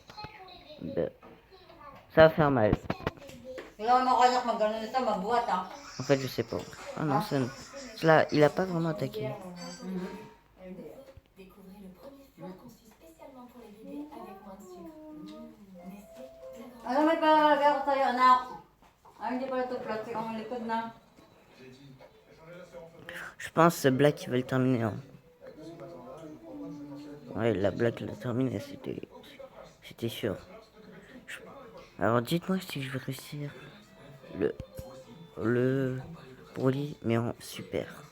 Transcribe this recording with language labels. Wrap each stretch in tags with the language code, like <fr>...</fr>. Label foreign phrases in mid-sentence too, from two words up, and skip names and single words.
<fr>Ça va faire mal. En fait, je sais pas. Ah non, cela, il a pas vraiment attaqué. Découvrez le premier flan conçu spécialement pour les bébés avec moins de sucre. Nestlé, la</fr> <tl>Alam mo pa garo tayo anak. Ay hindi pala ito plastic ang likod na.</tl> <fr>Je pense que Black il va le terminer. Hein. Ouais, la Black l'a terminé, c'était sûr. Alors dites-moi si je vais réussir le Broly, mais en super.</fr>